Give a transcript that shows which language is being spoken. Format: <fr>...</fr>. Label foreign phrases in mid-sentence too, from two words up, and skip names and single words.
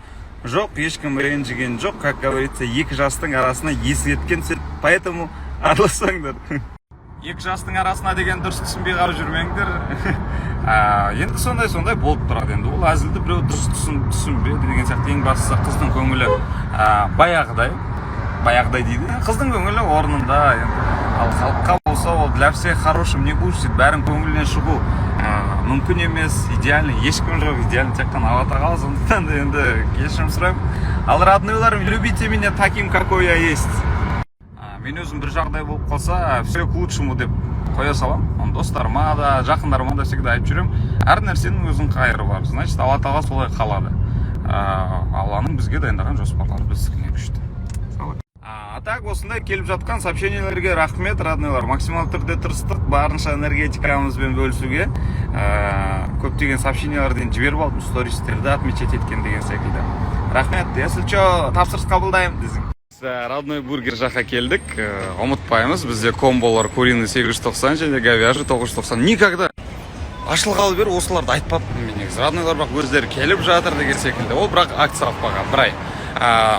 <kk>Жоқ, ешкім ренжіген жоқ,</kk> <ru>как говорится,</ru> <kk>екі жастың арасына есеткен сөз, поэтому араласпаңдар. Екі жастың арасына деген дұрыс түсінбей қалып жүрмеңдер. Енді сондай болып тұрады енді. Ол әзілді біреу дұрыс түсінбеді деген сияқты. Ең бастысы қыздың көңілі баяғыдай дейді. Қыздың көңілі орнында. Ал халыққа болса, ол</kk> <ru>для всех хорошим не будет,</ru> <kk>бәрін көңілінен шығу мүмкін емес, идеальный, ешкім жоқ, идеальный тек қана Алла тағала, сондықтан да енді кешірім сұраймын. Ал родныйларым,</kk> <ru>любите меня таким, какой я есть.</ru> <kk>Мен өзім бір жағдай болып қалса,</kk> <ru>все к лучшему</ru> <kk>деп қоя салам. Достарыма да, жақындарыма да всегда айтып жүрем. Әр нәрсенің өзінің қайыры бар. Значит, Алла тағала солай қалады. Алланың бізге дайындаған жоспарлары біздікіне күшті. А так, осындай келіп жатқан сообщениелерге рахмет, родныйлар. Максимал түрде тырыстық, барынша энергетикамызбен бөлісуге. Көптеген сообщениелерден жіберіп алдым, стористерді отмечать еткен деген секілді. Рахмет,</kk> <ru>если что,</ru> <kk>тапсырыс қабылдаймын десең. Родной бургер жаққа келдік. Ұмытпаймыз, бізде комболар куриный 890 және говяжий 990. Никогда ашылғалы бері осыларды айтпаппын мен негізі. Родныйлар бірақ өздері келіп жатыр деген секілді. Ол бірақ акция алып бір ай.</kk>